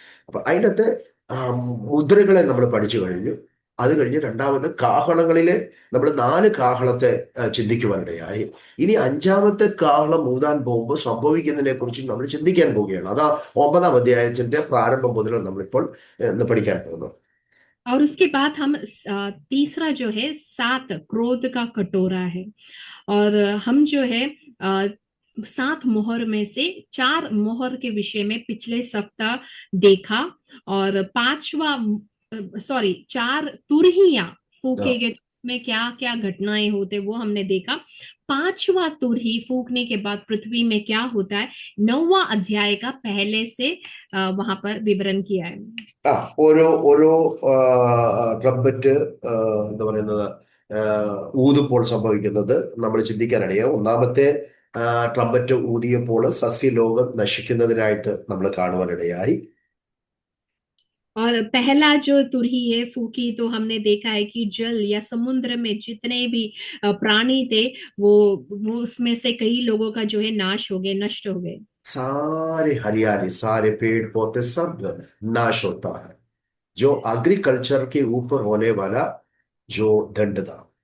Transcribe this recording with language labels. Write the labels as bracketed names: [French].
[Malayalam] അപ്പൊ അതിനകത്ത് ആ, മുദ്രകളെ നമ്മൾ പഠിച്ചു കഴിഞ്ഞു. അത് കഴിഞ്ഞ് രണ്ടാമത് കാഹളങ്ങളിലെ നമ്മൾ 4 കാഹളത്തെ ചിന്തിക്കുവാനിടയായി. ഇനി 5-ാമത്തെ കാഹളം ഊതാൻ പോകുമ്പോൾ സംഭവിക്കുന്നതിനെ കുറിച്ച് നമ്മൾ ചിന്തിക്കാൻ പോവുകയാണ്. അതാ 9-ാം അധ്യായത്തിന്റെ പ്രാരംഭം മുതൽ നമ്മളിപ്പോൾ ഇന്ന് പഠിക്കാൻ പോകുന്നത്. [Hindi] और उसके बाद हम तीसरा जो है 7 क्रोध का कटोरा है। और हम जो है 7 मोहर में से 4 मोहर के विषय में पिछले सप्ताह देखा। और पांचवा, सॉरी, 4 तुरहियां ആ, फूकेगे तो उसमें क्या क्या घटनाएं होते वो हमने देखा। 5वां तुरही फूकने के बाद पृथ्वी में क्या होता है, 9वां अध्याय का पहले से वहां पर विवरण किया है। [Malayalam] ആ ഓരോ ഓരോ ട്രംപറ്റ് എന്താ പറയുന്നത് ആ, ഊതുമ്പോൾ സംഭവിക്കുന്നത് നമ്മൾ ചിന്തിക്കാനിടയായി. ഒന്നാമത്തെ ട്രംപറ്റ് ഊതിയപ്പോൾ സസ്യലോകം നശിക്കുന്നതിനായിട്ട് നമ്മൾ കാണുവാനിടയായി. [Hindi] और पहला जो तुरही है फूकी तो हमने देखा है कि जल या समुद्र में जितने भी प्राणी थे वो उसमें से कई लोगों का जो है नाश हो गए, नष्ट हो गए। सारे हरियाली, सारे पेड़ पौधे सब नाश होता है, जो एग्रीकल्चर के ऊपर होने वाला जो दंड था.